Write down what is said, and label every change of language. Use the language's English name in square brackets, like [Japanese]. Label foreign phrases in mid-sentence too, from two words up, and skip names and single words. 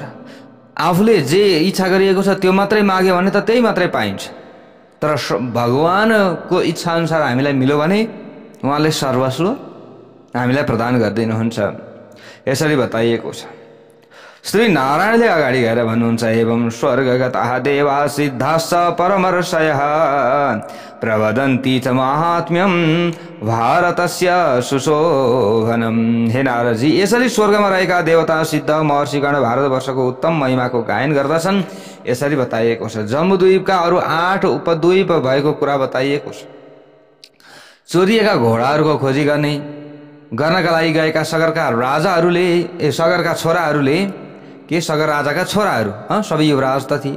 [Nepali] आफूले जे इच्छा गरिएको छ त्यो मात्रै माग्यो भने त त्यही मात्रै पाइन्छ, तर भगवानको इच्छा अनुसार हामीलाई मिल्यो भने उहाँले सर्वस्व हामीलाई प्रदान गरिदिनुहुन्छ। यसरी बताइएको छ। श्री नारायणले अगाडि गएर भन्नुहुन्छ, [Sanskrit] एवं स्वर्गगताः देवा सिद्धाश्च परमर्षयः प्रवदन्ति च माहात्म्यं भारतस्य सुशोभनम। [Nepali] हे नारदजी, यसरी स्वर्गमा रहेका देवता, सिद्ध, महर्षिगण भारतवर्षको उत्तम महिमाको गायन गर्दछन्। यसरी बताइएको छ। जम्बूद्वीपका अरू 8 उपद्वीप भएको कुरा बताइएको छ। चोरिएका घोडाहरूको खोजी गर्नका लागि गएका सगरका राजाहरूले, सगरका छोराहरूले के सगर राजाका छोराहरू सबै युवराज त थिए।